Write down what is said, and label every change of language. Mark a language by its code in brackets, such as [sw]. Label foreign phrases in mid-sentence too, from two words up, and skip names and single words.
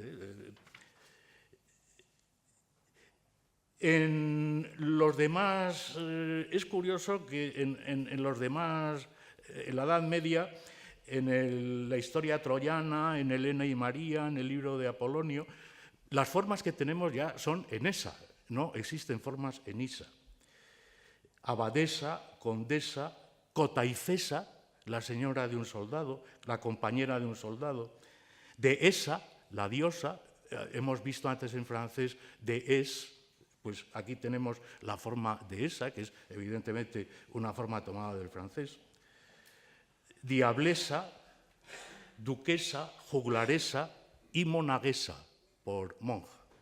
[es] En los demás, es curioso que en los demás, en la Edad Media, en la historia troyana, en Helena y María, en el libro de Apolonio, las formas que tenemos ya son en esa, no existen formas en isa. Abadesa, condesa, cotaicesa, la señora de un soldado, la compañera de un soldado. Deesa, la diosa, hemos visto antes en francés déesse. Pues aquí tenemos la forma de esa, que es evidentemente una forma tomada del francés. Diablesa, duquesa, juglaresa y monaguesa, por monja.